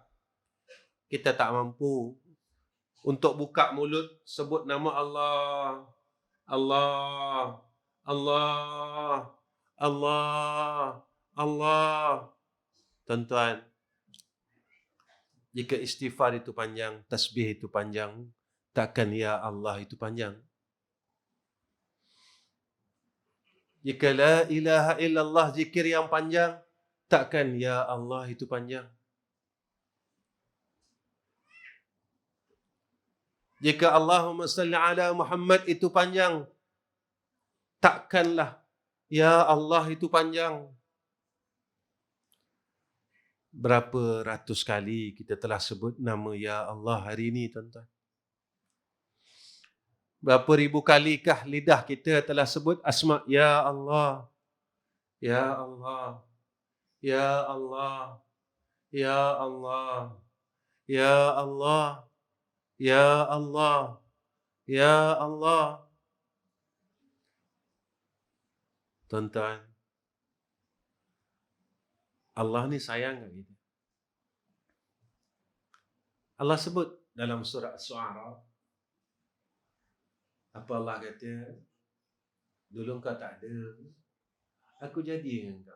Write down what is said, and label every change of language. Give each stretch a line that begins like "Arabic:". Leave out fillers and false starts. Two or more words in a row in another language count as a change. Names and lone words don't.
Malay: Kita tak mampu untuk buka mulut sebut nama Allah, Allah, Allah, Allah, Allah. Tuan-tuan, jika istighfar itu panjang, tasbih itu panjang, takkan ya Allah itu panjang. Jika
Arabic: لا إله إلا الله
Malay: zikir yang panjang, takkan ya Allah itu panjang. Jika
Arabic: اللهم صل على محمد
Malay: itu panjang, takkanlah Ya Allah itu panjang. Berapa ratus kali kita telah sebut nama Ya Allah hari ini, tuan-tuan? Berapa ribu kalikah lidah kita telah sebut asma Ya Allah, Ya Allah, Ya Allah, Ya Allah, Ya Allah, Ya Allah, Ya Allah. Tuan-tuan, Allah ni sayang kat kita. Allah sebut dalam surah As-Su'ara, apa Allah kata, dulu kau tak ada, aku jadi dengan kau.